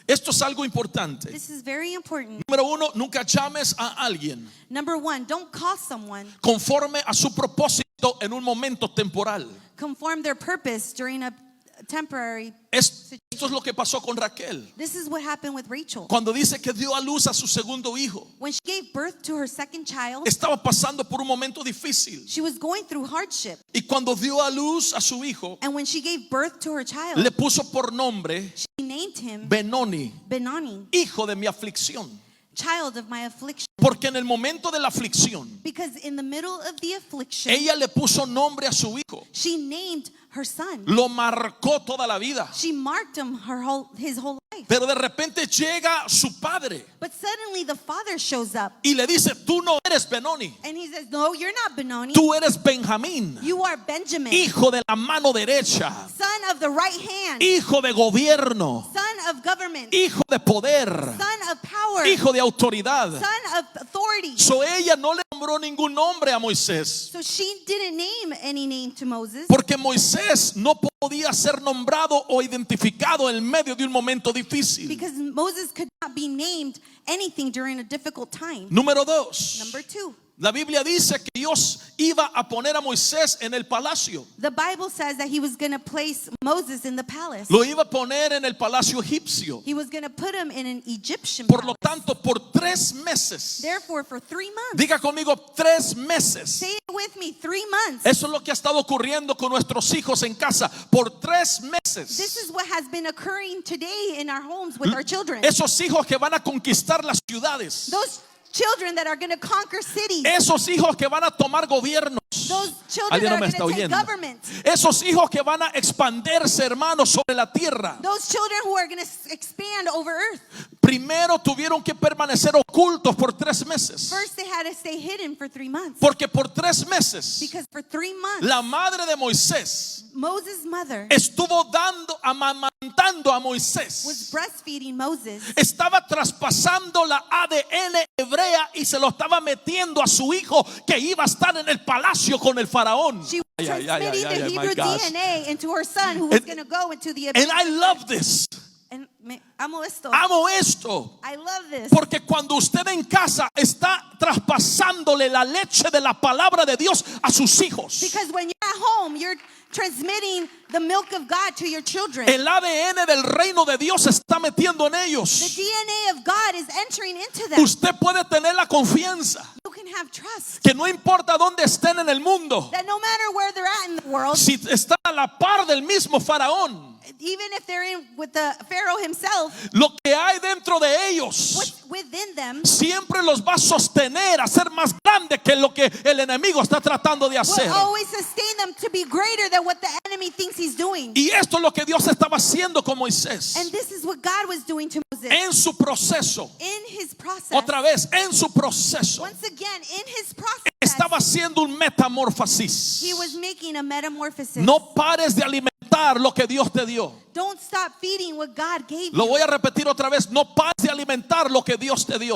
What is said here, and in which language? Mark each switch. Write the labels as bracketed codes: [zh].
[es] Esto es algo importante. [en] This is very important. [es] Número 1, nunca llames a alguien [en] Number 1, don't call someone [es] conforme a su propósito en un momento temporal. [en] conform their purpose during a temporary. [es] Esto es lo que pasó con Raquel. [en] This is what happened with Rachel. [es] Cuando dice que dio a luz a su segundo hijo, [en] When she gave birth to her second child, [es] estaba pasando por un momento difícil. [en] she was going through hardship. [es] Y cuando dio a luz a su hijo, [en] And when she gave birth to her child, [es] le puso por nombre [en] she named him [es] Benoni, [en] Benoni, [es] hijo de mi aflicción. [en] child of my affliction. [es] Porque en el momento de la aflicción, [en] Because in the middle of the affliction, [es] ella le puso nombre a su hijo. [en] she named her son. [es] Lo marcó toda la vida. [en] She marked him his whole life. [es] Pero de repente llega su padre [en] But suddenly the father shows up [es] y le dice, tú no eres Benoni, [en] and he says, no, you're not Benoni. [es] tú eres Benjamín, [en] You are Benjamin, [es] hijo de la mano derecha, [en] son of the right hand, [es] hijo de gobierno, [en] son of government, [es] hijo de poder, [en] son of power, [es] hijo de autoridad. [en] son of authority. [es] So ella no le nombró ningún nombre a Moisés, [en] So she didn't name any name to Moses [es] porque Moisés no podía ser nombrado o identificado en medio de un momento difícil. [en] because Moses could not be named anything during a difficult time. [es] Número 2. [en] Number 2, [es] La Biblia dice que Dios iba a poner a Moisés en el palacio. [en] the Bible says that he was going to place Moses in the palace. [es] Lo iba a poner en el palacio egipcio. [en] He was going to put him in an Egyptian [es] Por lo [en] palace. [es] tanto, por 3 meses. [en] Therefore, for 3 months, [es] Diga conmigo, 3 meses. [en] say it with me, 3 months. [es] Eso es lo que ha estado ocurriendo con nuestros hijos en casa. Por 3 [en] This [es] meses. [en] is what has been occurring today in our homes with our children. [es] Esos hijos que van a conquistar las ciudades. [en] Those children that are going to conquer cities. [es] Esos hijos que van a tomar gobiernos. [en] Those children [es] Alguien no [en] are going [es] está [en] to take [es] oyendo. [en] government. [es] Esos hijos que van a expandirse, hermanos, sobre la tierra. [en] Those children who are going to expand over earth. [es] Primero tuvieron que permanecer ocultos por 3 meses. [en] First, they had to stay hidden for 3 months. [es] Porque por 3 meses [en] Because for 3 months, [es] la madre de Moisés [en] Moses' mother [es] estuvo amamantando a [en] was [es] Moisés. [en] breastfeeding Moses. [es] Estaba traspasando la ADN hebrea y se lo estaba metiendo a su hijo que iba a estar en el palacio con el faraón. [en] She was Ay, ay, ay, transmitting ay, the ay, my Hebrew gosh. DNA into her son who was And- going to go into the And I love this. [es] And amo esto. Amo esto. [en] I love this. [es] Porque cuando usted en casa está traspasándole la leche de la palabra de Dios a sus hijos. [en] Because when you're at home, you're transmitting the milk of God to your children. [es] El ADN del reino de Dios se está metiendo en [en] The [es] ellos. [en] DNA of God is entering into them. [es] Usted puede tener la confianza [en] You can have trust [es] que no importa dónde estén en el mundo, [en] that no matter where they're at in the world, [es] si están a la par del mismo faraón, [en] even if they're in with the Pharaoh himself, [es] lo que hay dentro de ellos [en] what's within them [es] siempre los va a sostener a ser más grande que lo que el enemigo está tratando de hacer. [en] will always sustain them to be greater than what the enemy thinks he's doing. [es] Y esto es lo que Dios estaba haciendo con Moisés [en] And this is what God was doing to Moses [es] en su proceso. [en] in his process. [es] Otra vez, en su proceso [en] Once again, in his process, [es] estaba haciendo un metamorfosis. [en] he was making a metamorphosis. [es] No pares de alimentar alimentar lo que Dios te dio. [en] Don't stop feeding what God gave [es] Lo [en] you. [es] voy a repetir otra vez. No pares de alimentar lo que Dios te dio.